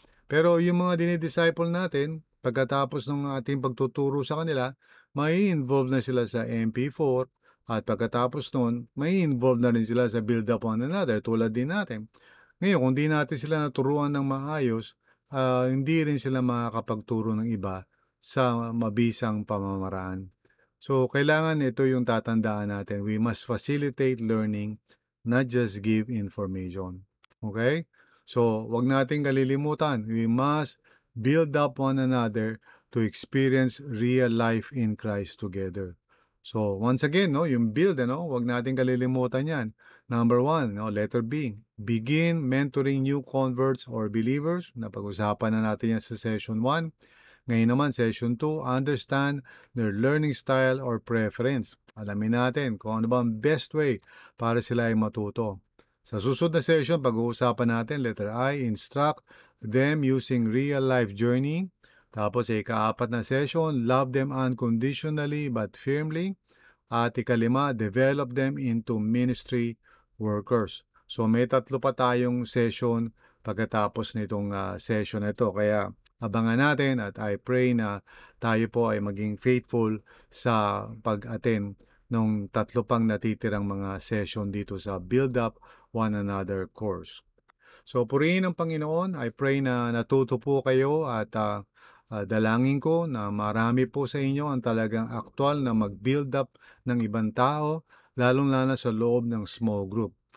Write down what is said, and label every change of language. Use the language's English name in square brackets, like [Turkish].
[Filipino] Pero yung mga dinidisciple natin, pagkatapos ng ating pagtuturo sa kanila, may involve na sila sa MP4, at pagkatapos nun, may involve na rin sila sa build up one another tulad din natin. Ngayon, kung di natin sila naturuan ng maayos, hindi rin sila makakapagturo ng iba sa mabisang pamamaraan. So, kailangan ito yung tatandaan natin. [English] We must facilitate learning, not just give information. Okay? So, [Filipino] wag nating kalilimutan. [English] We must build up one another to experience real life in Christ together. [Filipino] So, once again, no, yung build, wag nating kalilimutan yan. [English] Number 1, no, letter B. Begin mentoring new converts or believers. [Filipino] Napag-usapan na natin yan sa session 1. Ngayon naman, [English] session 2, understand their learning style or preference. [Filipino] Alamin natin kung ano ba ang best way para sila ay matuto. Sa susunod na session, pag-uusapan natin, letter I, [English] instruct them using real-life journey. [Filipino] Tapos, ika-4 na session, [English] love them unconditionally but firmly. [Filipino] At ika-5, [English] develop them into ministry workers. [Filipino] So, may 3 pa tayong session pagkatapos nitong session na ito. Kaya, abangan natin at [English] I pray [Filipino] na tayo po ay maging faithful sa pag-attend ng 3 pang natitirang mga session dito sa Build Up One Another course. So, purihin ang Panginoon. [English] I pray [Filipino] na natuto po kayo at dalangin ko na marami po sa inyo ang talagang aktwal na mag-build up ng ibang tao, lalong-lalo sa loob ng small group.